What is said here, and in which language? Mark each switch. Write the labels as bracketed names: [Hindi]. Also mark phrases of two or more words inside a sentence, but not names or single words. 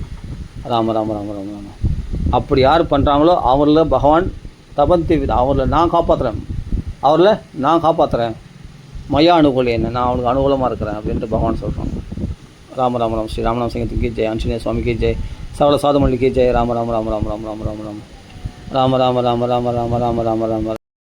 [Tamil] ராம ராம ராம ராம ராம. அப்படி யார் பண்ணுறாங்களோ அவரில் பகவான் தபந்தி, அவரில் நான் காப்பாற்றுறேன், மயா அனுகூலம் என்ன, நான் அவனுக்கு அனுகூலமாக இருக்கிறேன் அப்படின்ட்டு பகவான் சொல்கிறான். ராம ராம ராம. ஸ்ரீ ராமநாம சிங்கத்துக்கு ஜெய், ஆஞ்சநேய சுவாமிக்கு ஜெய், சகல சாதுமல்லிக்கு ஜெய். ராம ராம ராம ராம ராம ராம ராம ராம ராம ராம ராம ராம ராம ராம ராம ராம ராம.